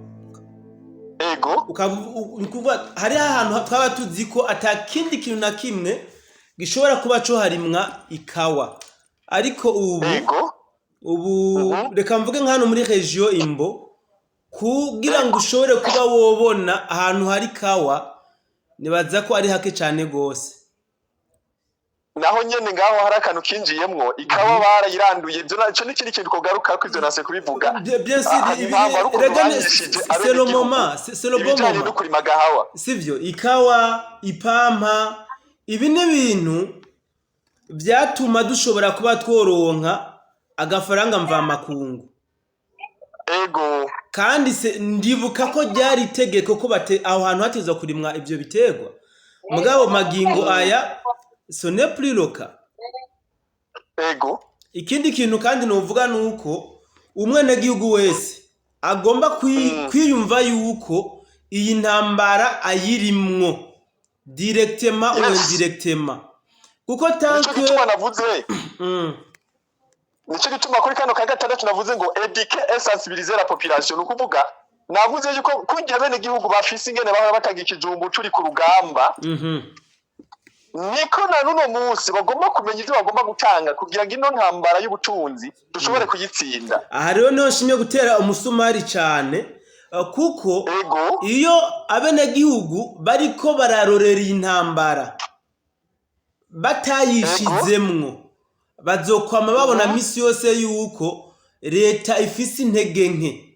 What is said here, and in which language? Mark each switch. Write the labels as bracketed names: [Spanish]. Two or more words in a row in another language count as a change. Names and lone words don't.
[Rundi] ukuvuga hari ahantu twaba tuzi ko atakindi kintu na kimwe gishobora kuba cyo harimwa ikawa ariko ubu reka mvuge nka hano muri region Imbo kugira ngo ushobore kuba wobona ahantu hari ikawa nibaza ko ari hake cyane gose naho nyene ngaho hari akantu kinjiyemwo ikawa barayiranduye ibyo naco n'ikindi kintu kogaruka ko ivyo nase kubivuga [French] bien c'est le moment c'est le bon moment [Rundi] sivyo ikawa ipampa ibi ne bintu byatuma dushobora kuba tworonka agafaranga mva makungu kandi ndibuka ko ryari itegeko ko aho hantu hatezwa kurimwa ivyo biterwa mugabo magingo aya [French] ce n'est plus le cas. [Rundi] Ikindi kintu kandi novuga nuko umwene gihugu wese agomba kwiyumva yuko iyi ntambara ayirimwo [French] directement ou indirectement [Rundi] kuko tanke nico gituma kuri kano ka gatandatu navuze ngo [French] éduquer et sensibiliser la population [Rundi] nukuvuga navuze yuko kujya bene gihugu bafise ingene bahora batanga ikijumbu curi ku rugamba niko na nuno munsi bagomba kumenya ivyo bagomba gutanga kugira ngo ino ntambara y'ubutunzi dushobore kuyitsinda aha rero niho nshimye gutera umusumari cyane kuko iyo abene gihugu bariko bararorera intambara batayishizemwo bazokwama babona misi yose yuko leta ifise intege nke